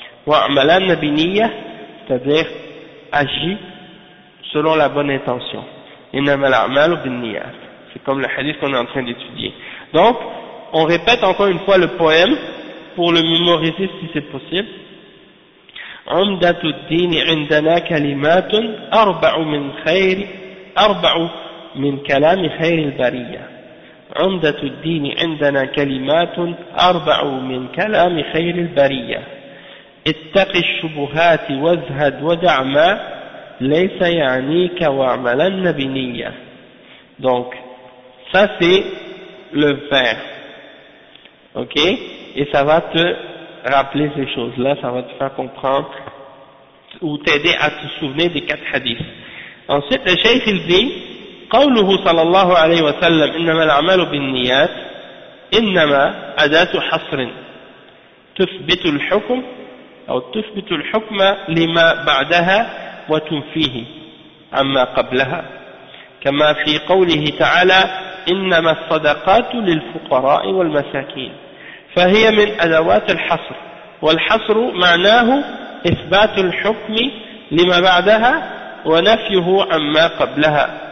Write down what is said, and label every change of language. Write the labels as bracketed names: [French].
[Arabic] وَعْمَلَا نَبِنِيَّ. [French] C'est-à-dire, agis selon la bonne intention. [Arabic] إِنَّمَا الْعْمَلُ بِالنِّيَّةِ. [French] C'est comme le hadith qu'on est en train d'étudier. Donc, on répète encore une fois le poème pour le mémoriser si c'est possible. [Arabic] عمدة الدين عندنا كلمات أربع من خير أربع من كلام خير البرية. عمدة الدين عندنا كلمات أربع من كلام خير البرية. اتق الشبهات وازهد ودع ما ليس يعنيك واعملن بنية. [French] Donc ça c'est le vers. OK, et ça va te rappeler ces choses-là, ça va te faire comprendre ou t'aider à te souvenir des quatre hadiths. Ensuite, le Cheikh il dit, [Arabic] قوله صلى الله عليه وسلم إنما الأعمال بالنيات إنما أداة حصر تثبت الحكم أو تثبت الحكم لما بعدها وتنفيه عما قبلها، كما في قوله تعالى إنما الصدقات للفقراء والمساكين فهي من أدوات الحصر، والحصر معناه إثبات الحكم لما بعدها ونفيه عما قبلها.